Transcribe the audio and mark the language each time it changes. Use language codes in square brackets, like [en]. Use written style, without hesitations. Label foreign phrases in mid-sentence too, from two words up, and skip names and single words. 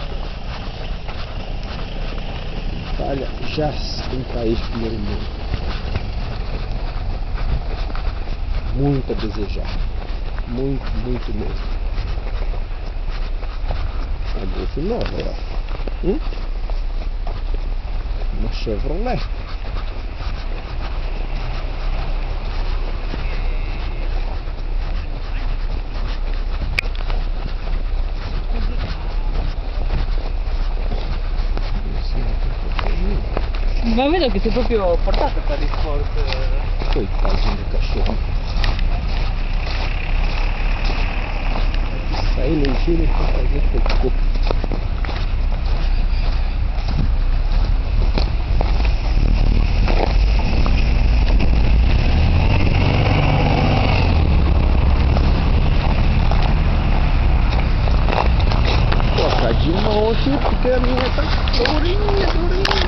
[pt] Itália jaz um país de primeiro mundo. Muito a desejar. Muito, muito mesmo. A Golf nova, ó. Uma Chevrolet. [it] Ma vedo che sei proprio portato per il sport. [pt] Coitadinho do cachorro. Sair no giro pra fazer cocô. Pô, de monte, porque a minha tá durinha.